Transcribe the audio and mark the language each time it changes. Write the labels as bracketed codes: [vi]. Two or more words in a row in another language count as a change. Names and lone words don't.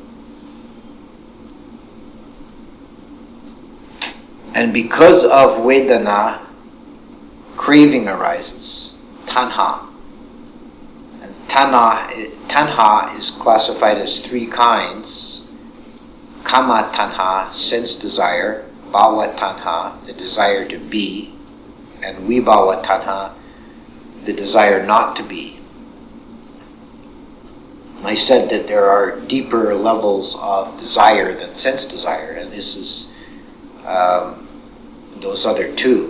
[en] And because of Vedana, craving arises, tanha. And tanha is classified as three kinds: [pi] kama tanha, [en] sense desire; [pi] bhava tanha, [en] the desire to be; and [pi] vibhava tanha, [en] the desire not to be. I said that there are deeper levels of desire than sense desire, and this is those other two.